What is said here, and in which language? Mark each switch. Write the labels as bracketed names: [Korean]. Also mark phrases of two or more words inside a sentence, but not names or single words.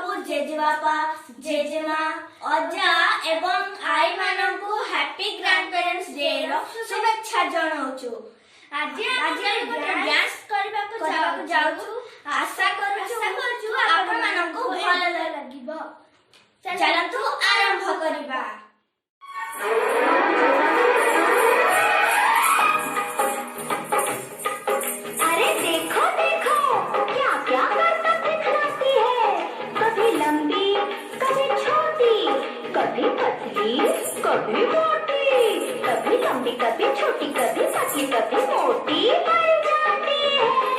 [Odia] ଜେଜେବାପା, ଜେଜେମା, ଅଜା ଏବଂ ଆଈମାନଙ୍କୁ [English] Happy Grand Parents [Odia] ଡେର ଶୁଭେଚ୍ଛା ଜଣାଉଛୁ। ଆଜି ଆମେ ଡ୍ୟାନ୍ସ କରିବାକୁ ଯାଉଛୁ। ଆଶା କରୁଛୁ ଆପଣମାନଙ୍କୁ ଭଲ ଲାଗିବ। ଚାଲନ୍ତୁ ଆରମ୍ଭ କରିବା। [Hindi] अरे देखो देखो क्या क्या करतब दिखलाती है। कभी लंबी कभी छोटी, कभी पतली कभी मोटी, कभी लंबी कभी छोटी, कभी पतली कभी मोटी बन जाती है।